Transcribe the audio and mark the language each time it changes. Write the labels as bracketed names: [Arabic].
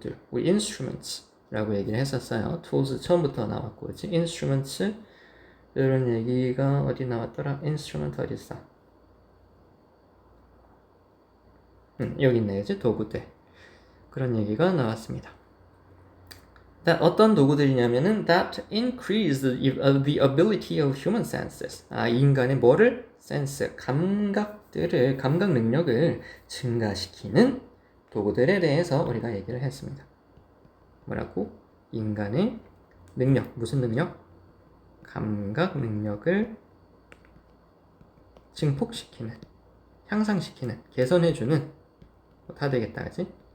[Korean] 우리 instruments 라고 얘기를 했었어요. tools 처음부터 나왔고, 그치? instruments 이런 얘기가 어디 나왔더라? instrument 어디 있어? 여기 있네, 그치? 도구들. 그런 얘기가 나왔습니다. 어떤 도구들이냐면은 [English] that increase the ability of human senses. [Korean] 인간의 뭐를? sense, 감각 능력을 증가시키는 도구들에 대해서 우리가 얘기를 했습니다. 뭐라고? 인간의 능력, 무슨 능력? 감각 능력을 증폭시키는, 향상시키는, 개선해주는 다 되겠다, 그치?